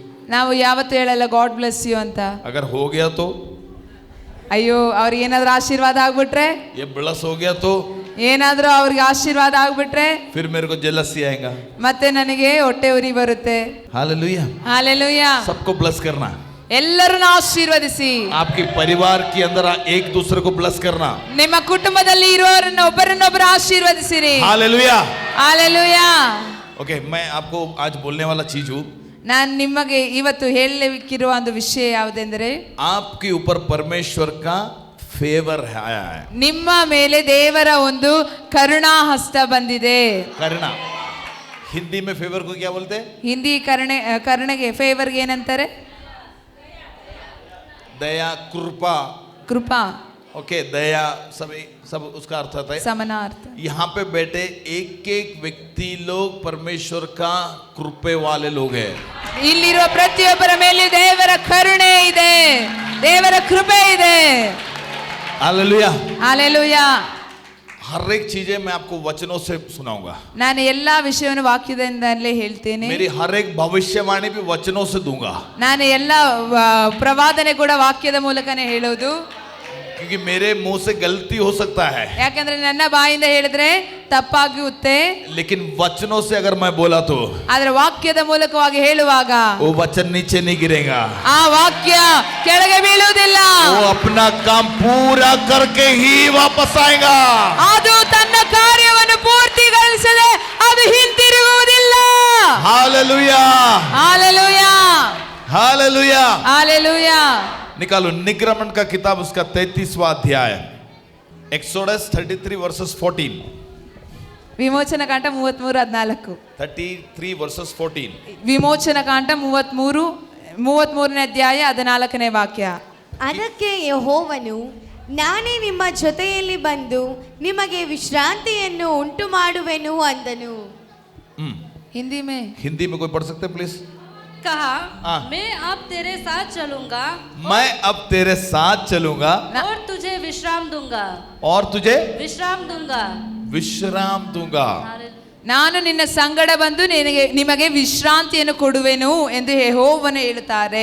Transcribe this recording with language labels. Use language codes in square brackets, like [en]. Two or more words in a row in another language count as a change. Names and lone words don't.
[kn] ನಾವು ಯಾವತ್ತೂ ಹೇಳಲ್ಲ [en] God bless you [kn] ಅಂತ. [hi] अगर हो गया तो, [kn] ಅಯ್ಯೋ ಅವ್ರಿಗೆ ಏನಾದ್ರೂ ಆಶೀರ್ವಾದ ಆಗ್ಬಿಟ್ರೆ, [hi] ये ब्लेस हो गया तो [kn] ಏನಾದ್ರೂ ಅವ್ರಿಗೆ ಆಶೀರ್ವಾದ ಆಗ್ಬಿಟ್ರೆ [hi] फिर मेरे को जेलसी आएगा. [kn] ಮತ್ತೆ ನನಗೆ ಹೊಟ್ಟೆ ಉರಿ ಬರುತ್ತೆ. [hi] हालेलुया. [kn] ಹಾಲೆಲೂಯಾ. [hi] सबको ब्लेस करना. [kn] ಎಲ್ಲರನ್ನು ಆಶೀರ್ವದಿಸಿ. [hi] आपके परिवार के अंदर एक दूसरे को ब्लेस करना. [kn] ನಿಮ್ಮ ಕುಟುಂಬದಲ್ಲಿ ಇರೋರನ್ನ ಒಬ್ಬರನ್ನೊಬ್ಬರು ಆಶೀರ್ವದಿಸಿರಿ. [hi] हालेलुया. [kn] ಹಾಲೆಲೂಯಾ. [hi] ओके, मैं आपको आज बोलने वाला चीज हूँ. [kn] ನಾನು ನಿಮಗೆ ಇವತ್ತು ಹೇಳಲಿಕ್ಕಿರುವ ಒಂದು ವಿಷಯ ಯಾವುದೆಂದರೆ, [hi] आपके ऊपर परमेश्वर का फेवर आया है. [kn] ನಿಮ್ಮ ಮೇಲೆ ದೇವರ ಒಂದು ಕರುಣಾ ಹಸ್ತ ಬಂದಿದೆ. [hi] करना. हिंदी में फेवर को क्या बोलते हैं? [kn] ಹಿಂದಿ ಕರುಣೆಗೆ ಫೇವರ್ಗೆ ಏನಂತಾರೆ? [hi] दया, कृपा. [kn] ಕೃಪಾ. [hi] ओके, दया सब उसका अर्थ होता है. [kn] ಸಮಾನಾರ್ಥ. [hi] यहाँ पे बैठे एक एक व्यक्ति लोग परमेश्वर का कृपे वाले लोग हैं. [kn] ಇಲ್ಲಿರುವ ಪ್ರತಿಯೊಬ್ಬರ ಮೇಲೆ ದೇವರ ಕರುಣೆ ಇದೆ, ದೇವರ ಕೃಪೆ ಇದೆ. [hi] हालेलुया. [kn] ಹಾಲೆಲೂಯಾ. [hi] हर एक चीजें मैं आपको वचनों से सुनाऊंगा. [kn] ನಾನು ಎಲ್ಲಾ ವಿಷಯವನ್ನು ವಾಕ್ಯದಿಂದಲೇ ಹೇಳ್ತೇನೆ. [hi] मेरी हर एक भविष्यवाणी भी वचनों से दूंगा. [kn] ನಾನು ಎಲ್ಲ ಪ್ರವಾದನೆ ಕೂಡ ವಾಕ್ಯದ ಮೂಲಕನೇ ಹೇಳೋದು. [hi] क्योंकि मेरे मुंह से गलती हो सकता है, [kn] ಯಾಕಂದ್ರೆ ನನ್ನ ಬಾಯಿಂದ ಹೇಳಿದ್ರೆ ತಪ್ಪಾಗುತ್ತೆ. [hi] लेकिन वचनों से अगर मैं बोला तो [kn] ಆದ್ರೆ ವಾಕ್ಯದ ಮೂಲಕವಾಗಿ ಹೇಳುವಾಗ [hi] वो वचन नीचे नहीं गिरेगा. [kn] ಆ ವಾಕ್ಯ ಕೆಳಗೆ ಬೀಳುವುದಿಲ್ಲ. [hi] वो अपना काम पूरा करके ही वापस आएगा. [kn] ಅದು ತನ್ನ ಕಾರ್ಯವನ್ನು ಪೂರ್ತಿಗೊಳಿಸದೆ ಅದು ಹಿಂತಿರುಗುವುದಿಲ್ಲ. [hi] हालेलुया. [kn] ಹಾಲೆಲೂಯಾ. [hi] हालेलुया. [kn] ಹಾಲೆಲೂಯಾ. [hi] निकालो निगमन का किताब, उसका 33वां अध्याय, एक्सोडस 33 वर्सेस 14. [kn] ವಿಮೋಚನ ಕಾಂಡ 33:14. [hi] 33 वर्सेस 14. [kn] ವಿಮೋಚನ ಕಾಂಡ 33ನೇ ಅಧ್ಯಾಯ 14ನೇ ವಾಕ್ಯ. ಅದಕ್ಕೆ ಯೆಹೋವನು, ನಾನೇ ನಿಮ್ಮ ಜೊತೆಯಲ್ಲಿ ಬಂದು ನಿಮಗೆ ವಿಶ್ರಾಂತಿಯನ್ನು ಉಂಟು ಮಾಡುವೆನು ಅಂದನು. [hi] हिंदी में कोई पढ़ सकते हैं प्लीज? कहा, हाँ। मैं अब तेरे साथ चलूंगा मैं अब तेरे साथ चलूंगा और तुझे विश्राम दूंगा. और तुझे विश्राम दूंगा. विश्राम दूंगा. [kn] ನಾನು ನಿನ್ನ ಸಂಗಡ ಬಂದು ನಿಮಗೆ ವಿಶ್ರಾಂತಿಯನ್ನು ಕೊಡುವೆನು ಎಂದು ಯೆಹೋವನು ಹೇಳುತ್ತಾರೆ.